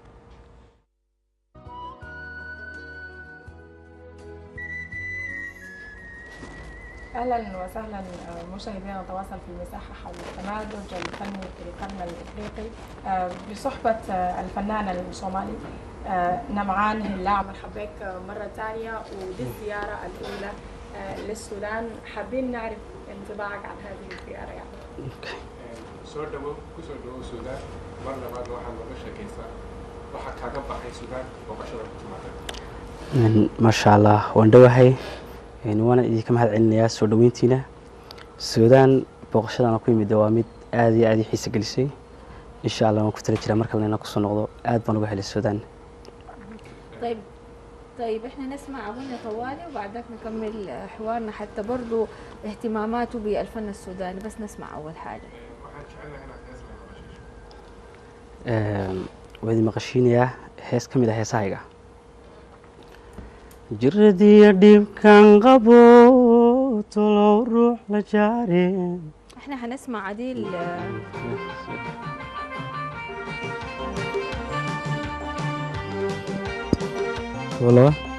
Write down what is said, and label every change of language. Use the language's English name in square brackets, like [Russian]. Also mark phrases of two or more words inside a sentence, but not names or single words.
[Arabic] اهلا وسهلا مشاهدينا، نتواصل في المساحه حول التمازج الفني في القرن الافريقي بصحبه الفنان الصومالي نمعان هلاع. مرحبا بك مره ثانيه، ودي الزياره الاولى للسودان. حابين نعرف انطباعك عن هذه الزياره يعني. [Somali] soo dhawow kusoo dhawow Suudaan. mar labaad waxaan laga sheekaysaa waxa kaaga baxay Suudaan booqashada ku timaada. [Arabic] ما شاء الله, [Somali] waan dhawahay. waana idinka mahad celinayaa soo dhaweyntiina. Suudaan booqashadana ku yimid waa mid aad iyo aad i xiiso gelisay. [Arabic] إن شاء الله [Somali] waan ku tala jiraa marka la kusoo noqdo. aad baan uga helay Suudaan. [Arabic] طيب احنا نسمع أغنية طوالي وبعدك نكمل حوارنا، حتى برضو اهتماماته بالفن السوداني. بس نسمع أول حاجة. [Somali] وادي مقشينيا hees ka mid ah heesahayga. jiradiya dhibkan qabo tolow ruux la jaareen. [Arabic] احنا حنسمع عديل والله